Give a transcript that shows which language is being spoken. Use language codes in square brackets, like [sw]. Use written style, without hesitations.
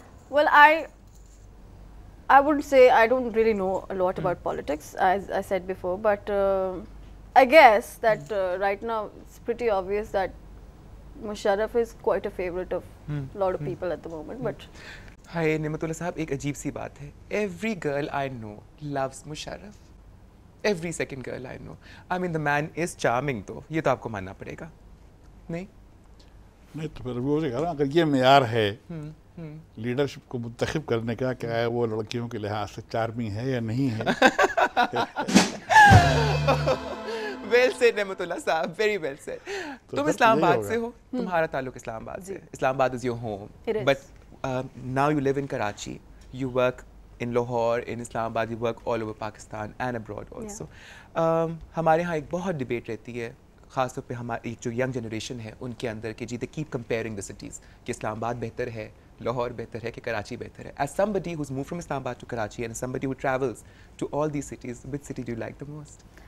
[en] Well, I would say I don't really know a lot about politics, as I said before, but I guess that right now it's pretty obvious that Musharraf is quite a favorite of a lot of people at the moment. But [ur] ہائے نعمت اللہ صاحب, ایک عجیب سی بات ہے, [en] every girl I know loves Musharraf. Every second girl I know. I mean the man is charming though, [ur] یہ تو آپ کو ماننا پڑے گا. نہیں تو پھر وہ کہہ رہا ہوں, اگر یہ معیار ہے لیڈرشپ کو منتخب کرنے کا, کیا ہے وہ لڑکیوں کے لحاظ سے چارمنگ ہے یا نہیں ہے. ویل سیڈ نعمت اللہ صاحب, [en] Very well said. [ur] تم اسلام آباد سے [en] ہو, تمہارا تعلق اسلام آباد سے, Islamabad is your home, but now you live in Karachi, you work in Lahore, in Islamabad, you work all over Pakistan and abroad also. [ur] ہمارے ہاں ایک بہت ڈبیٹ رہتی ہے, خاص طور پہ ہماری جو ینگ جنریشن ہے ان کے اندر, کہ جی [en] they keep comparing the cities, [ur] کہ اسلام آباد بہتر ہے, لاہور بہتر ہے, کہ کراچی بہتر ہے. [en] As somebody who's moved from Islamabad to Karachi and somebody who travels to all these cities, which city do you like the most?